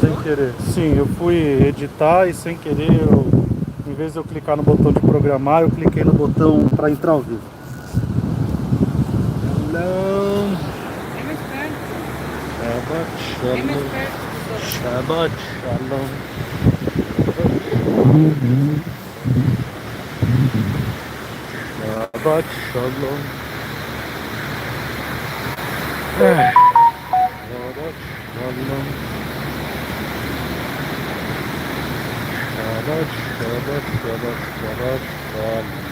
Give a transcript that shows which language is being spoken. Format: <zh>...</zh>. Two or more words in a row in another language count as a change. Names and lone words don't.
<pt>querer. Sim, eu fui editar e sem querer, em vez de eu clicar no botão de programar, eu cliquei no botão para entrar ao vivo. Não. É mais perto. Shabbat É mais Shalom. perto dos outros.</pt> <he>שבת שלום. שבת שלום. שבת שלום. שבת, שבת, שבת, שבת, שלום.</he>